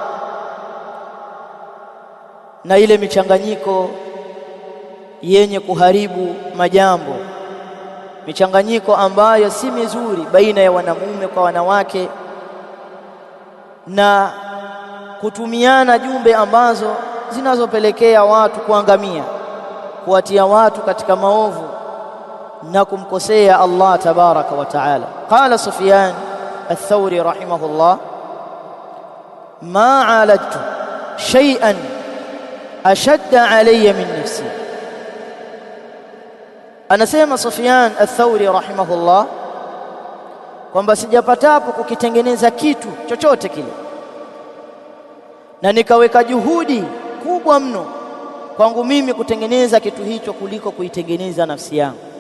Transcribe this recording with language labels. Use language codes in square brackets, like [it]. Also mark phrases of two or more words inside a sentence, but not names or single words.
[sw] na ile michanganyiko yenye kuharibu majambo, michanganyiko ambayo si mizuri baina ya wanamume kwa wanawake, na kutumiana jumbe ambazo zinazopelekea watu kuangamia, kuwatia watu katika maovu na kumkosea Allah [ar] تبارك وتعالى. قال سفيان الثوري رحمه الله ما عالجت شيئا أشد علي من نفسي. [sw] Anasema Sufyan ath-Thawri rahimahullah kwamba sijapatapo kukitengeneza kitu chochote kile na nikaweka juhudi kubwa mno kwangu mimi kutengeneza kitu hicho kuliko kuitengeneza nafsi yangu.